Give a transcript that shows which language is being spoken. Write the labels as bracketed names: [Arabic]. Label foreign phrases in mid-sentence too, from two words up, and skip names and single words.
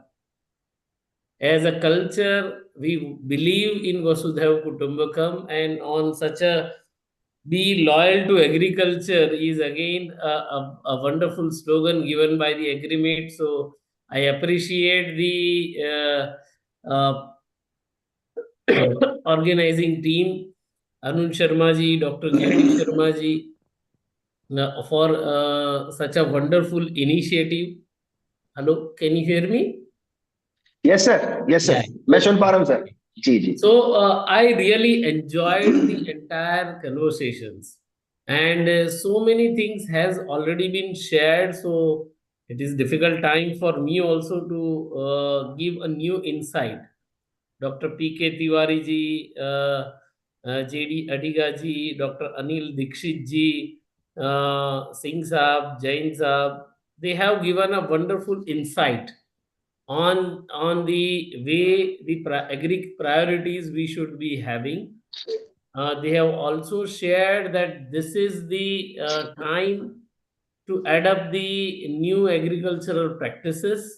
[English] As a culture, we believe in [Sanskrit] Vasudhaiva Kutumbakam, [English] and on such a be loyal to agriculture is again a wonderful slogan given by the agreement. So I appreciate the organizing team, Arun Sharma ji, Dr. J.D. Sharma ji, for such a wonderful initiative. Hello, can you hear me? yes sir [Hindi] मैं सुन पा रहा हूँ सर जी जी [English] So I really enjoyed the entire conversations, and so many things has already been shared. So it is difficult time for me also to give a new insight. Dr. P.K. Tiwari ji, J.D. Adiga ji, Dr. Anil Dikshit ji, Singh Saab, Jain Saab, they have given a wonderful insight on the way the agri priorities we should be having. They have also shared that this is the time to adapt the new agricultural practices.